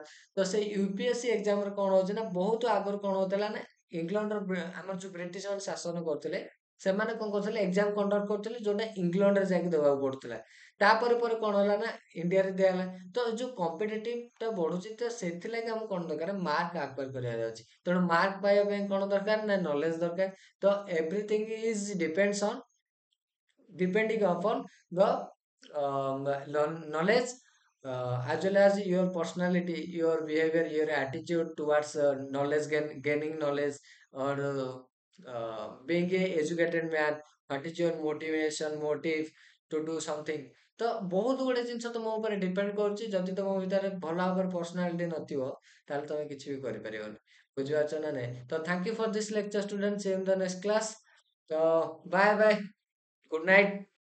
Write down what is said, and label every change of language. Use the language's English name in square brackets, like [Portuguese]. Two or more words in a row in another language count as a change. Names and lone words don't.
[Odia] ତ ସେଇ UPSC ଏକ୍ସାମରେ କଣ ହଉଛି ନା ବହୁତ ଆଗରୁ କଣ ହଉଥିଲା ନା ଇଂଲଣ୍ଡର ଆମର ଯୋଉ ବ୍ରିଟିଶ ମାନେ ଶାସନ କରୁଥିଲେ ସେମାନେ କଣ କରୁଥିଲେ? [English] exam conduct [Odia] କରୁଥିଲେ ଯୋଉଟା ଇଂଲଣ୍ଡରେ ଯାଇକି ଦେବାକୁ ପଡୁଥିଲା। ତାପରେ କଣ ହେଲା ନା ଇଣ୍ଡିଆରେ ଦିଆହେଲା। ତ ଯୋଉ କମ୍ପିଟେଟିଭ ଟା ବଢୁଛି ତ ସେଥିଲାଗି ଆମକୁ କଣ ଦରକାର? [English] mark acquire [Odia] କରିବାର ଅଛି। ତେଣୁ ମାର୍କ ପାଇବା ପାଇଁ କଣ ଦରକାର? ନା ନଲେଜ ଦରକାର। [English] ତ everything is depending upon the knowledge, as well as your personality, your behavior, your attitude towards gaining knowledge, or being a educated man. What is your motive to do something? [Odia] ତ ବହୁତ ଗୁଡେ ଜିନିଷ ତମ ଉପରେ ଡିପେଣ୍ଡ କରୁଛି। ଯଦି ତମ ଭିତରେ ଭଲ ଭାବରେ ପର୍ସନାଲିଟି ନଥିବ ତାହେଲେ ତମେ କିଛି ବି କରିପାରିବନି। ବୁଝିପାରୁଛ ନା ନାଇଁ? [English] ତ thank you for this lecture student, see you in the next class. ତ bye bye, good night.